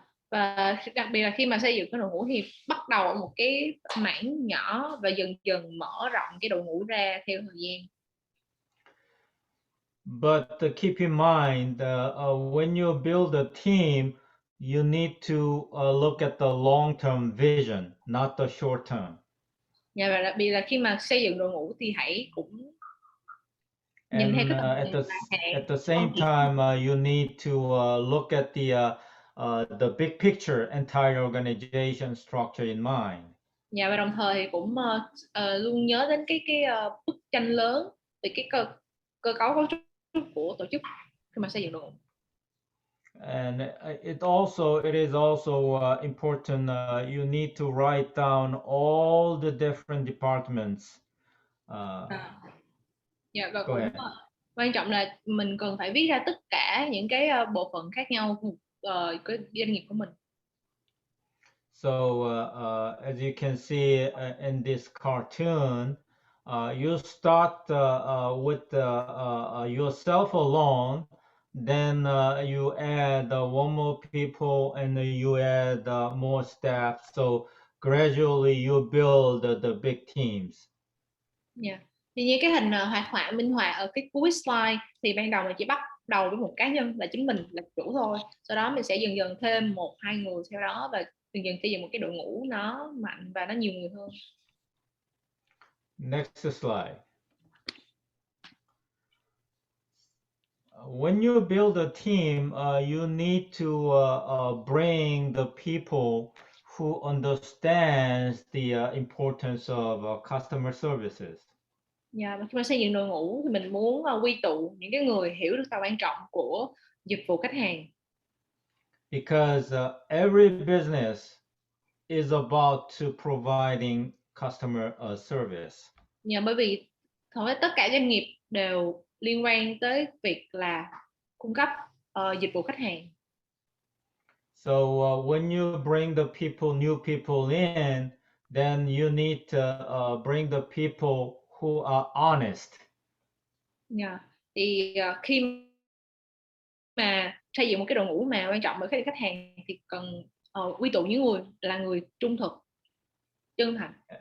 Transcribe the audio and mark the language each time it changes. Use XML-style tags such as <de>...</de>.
<vi>Và đặc biệt là khi mà xây dựng cái đội ngũ thì bắt đầu ở một cái mảng nhỏ và dần dần mở rộng cái đội ngũ ra theo thời gian.</vi> <en>But keep in mind, when you build a team, you need to look at the long-term vision, not the short-term.</en> <vi>Và đặc biệt là khi mà xây dựng đội ngũ thì hãy cũng nhìn theo cái</vi> <en>at the same time, you need to look at the big picture, entire organization structure in mind.</en> <vi>Và đồng thời thì cũng luôn nhớ đến cái bức tranh lớn về cái cơ cấu cấu trúc của tổ chức khi mà xây dựng đội ngũ.</vi> <en>And it is also important. You need to write down all the different departments.</en> <vi>Dạ, và</vi> <en>Go</en> <vi>cũng</vi> <en>ahead.</en> <vi>quan trọng là mình cần phải viết ra tất cả những cái bộ phận khác nhau của cái doanh nghiệp của mình.</vi> <en>So as you can see in this cartoon, you start with yourself alone, then you add one more people, and you add more staff. So gradually you build the big teams. Yeah.</en> <vi>Thì như cái hình hoạt họa minh họa ở cái cuối slide thì ban đầu mình chỉ bắt đầu với một cá nhân là chính mình là chủ thôi. Sau đó mình sẽ dần dần thêm 1-2 người theo đó và dần dần xây dựng một cái đội ngũ nó mạnh và nó nhiều người hơn.</vi> <en>Next slide. When you build a team, you need to bring the people who understands the importance of customer services.</en> <vi>Và khi mà xây dựng đội ngũ thì mình muốn quy tụ những cái người hiểu được tầm quan trọng của dịch vụ khách hàng.</vi> <en>Because every business is about to providing customer service.</en> <vi>Bởi vì hầu hết tất cả doanh nghiệp đều liên quan tới việc là cung cấp dịch vụ khách hàng.</vi> <en>So when you bring the people, new people in, then you need to bring the people who are honest.</en> <vi>Thì khi mà xây dựng một cái đội ngũ mà quan trọng với khách hàng thì cần quy tụ những người là người trung thực, chân thành.</vi>